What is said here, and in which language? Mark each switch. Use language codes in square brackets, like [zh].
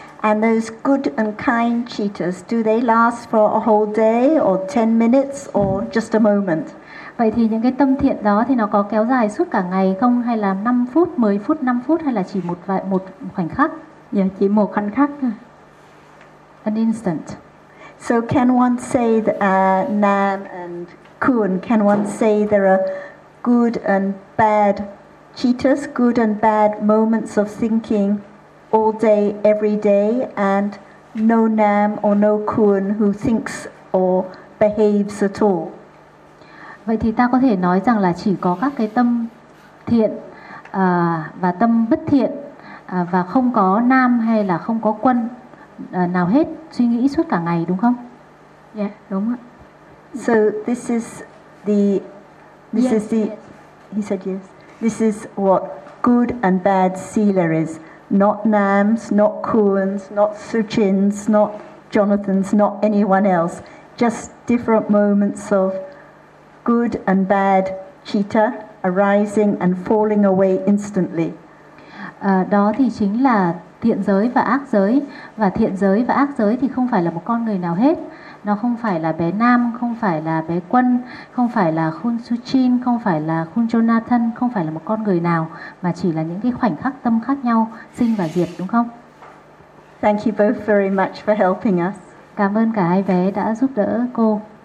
[en] And those good and kind cheetahs, do they last for a whole day or 10 minutes or just a moment? [vi] Vậy thì những cái tâm thiện đó thì nó có kéo dài suốt cả ngày không, hay là 5 phút, 10 phút, 5 phút, hay là chỉ một khoảnh khắc? Yeah, chỉ một khoảnh khắc thôi. [en] An instant. So can one say that Nam and Kun, can one say there are good and bad cheetahs, good and bad moments of thinking all day, every day, and no Nam or no Kun who thinks or behaves at all? [vi] Vậy thì ta có thể nói rằng là chỉ có các cái tâm thiện và tâm bất thiện, và không có Nam hay là không có Quân nào hết suy nghĩ suốt cả ngày, đúng không? Yeah, đúng ạ. [en] So this is the he said yes. This is what good and bad sila is. Not Nams, not Kuns, not Suchins, not Jonathans, not anyone else. Just different moments of good and bad cheetah arising and falling away instantly. [vi] Đó thì chính là thiện giới và ác giới. Và thiện giới và ác giới thì không phải là một con người nào hết. Nó không phải là bé Nam, không phải là bé Quân, không phải là Khun Suchin, không phải là Khun Jonathan, không phải là một con người nào, mà chỉ là những cái khoảnh khắc tâm khác nhau, sinh và diệt, đúng không? [en] Thank you both very much for helping us. [vi] Cảm ơn cả hai bé đã giúp đỡ cô.